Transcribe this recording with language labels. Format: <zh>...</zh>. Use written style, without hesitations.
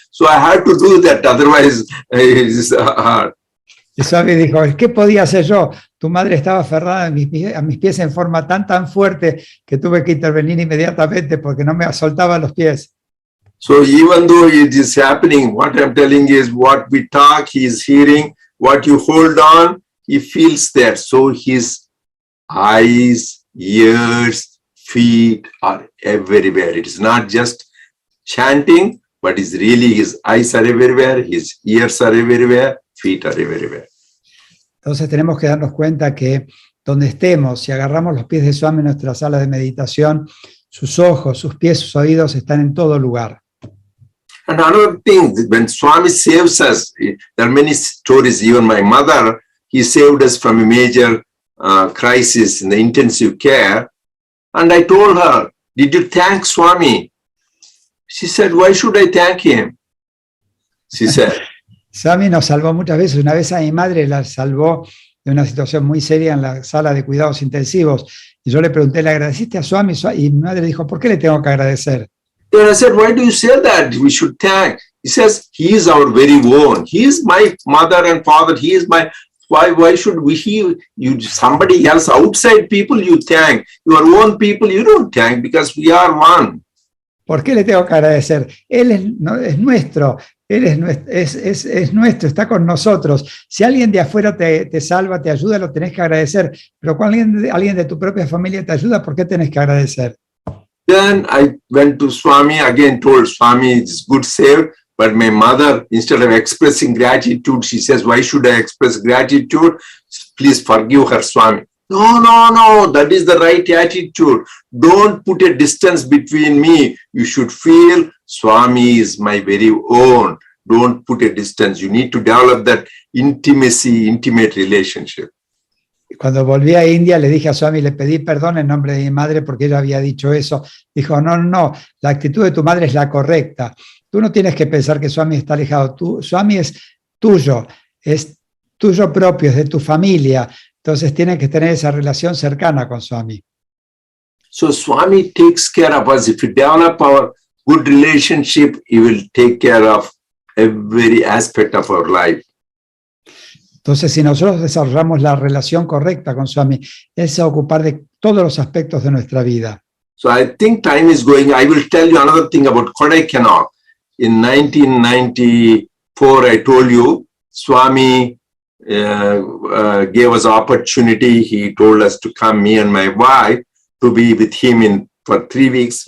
<en>So I had to do that. Otherwise, it's hard.</en> <es>Y Swami dijo, ¿qué podía hacer yo? Tu madre estaba aferrada a mis pies en forma tan fuerte que tuve que intervenir inmediatamente porque no me soltaba los pies.</es> <en>So even though it is happening, what I'm telling is what we talk, he is hearing. What you hold on, he feels that. So his eyes, ears, feet are everywhere. It is not just chanting, but it's really his eyes are everywhere, his ears are everywhere, feet are everywhere.</en> <es>Entonces tenemos que darnos cuenta que donde estemos, si agarramos los pies de Swami en nuestra sala de meditación, sus ojos, sus pies, sus oídos están en todo lugar.</es> <en>And another thing, when Swami saves us, there are many stories. Even my mother, he saved us from a major crisis in the intensive care. And I told her, did you thank Swami? She said, why should I thank him? She said.</en> <es>Swami nos salvó muchas veces. Una vez a mi madre la salvó de una situación muy seria en la sala de cuidados intensivos. Y yo le pregunté, ¿le agradeciste a Swami? Y mi madre dijo, ¿por qué le tengo que agradecer?</es> <en>Then I said, why do you say that? We should thank. He says, he is our very own. He is my mother and father. He is my, why should somebody else, outside people you thank. Your own people you don't thank because we are one.</en> <es>¿Por qué le tengo que agradecer? Él es nuestro. Él es nuestro, está con nosotros. Si alguien de afuera te salva, te ayuda, lo tenés que agradecer. Pero cuando alguien de tu propia familia te ayuda, ¿por qué tenés que agradecer?</es> <en>Then I went to Swami, again told Swami, it's good save. But my mother, instead of expressing gratitude, she says, why should I express gratitude? Please forgive her, Swami. No, that is the right attitude. Don't put a distance between me. You should feel Swami is my very own. Don't put a distance. You need to develop that intimate relationship.</en> <es>Cuando volví a India le dije a Swami, le pedí perdón en nombre de mi madre porque ella había dicho eso. Dijo, no, la actitud de tu madre es la correcta. Tú no tienes que pensar que Swami está alejado. Swami es tuyo propio, es de tu familia. Entonces tienes que tener esa relación cercana con Swami.</es> <en>So Swami takes care of us. If we develop our good relationship, he will take care of every aspect of our life.</en> <es>Entonces, si nosotros desarrollamos la relación correcta con Swami, Él se va a ocupar de todos los aspectos de nuestra vida.</es> <en>So I think time is going. I will tell you another thing about Kodaikanal. In 1994, I told you, Swami gave us opportunity. He told us to come, me and my wife, to be with him for 3 weeks.</en>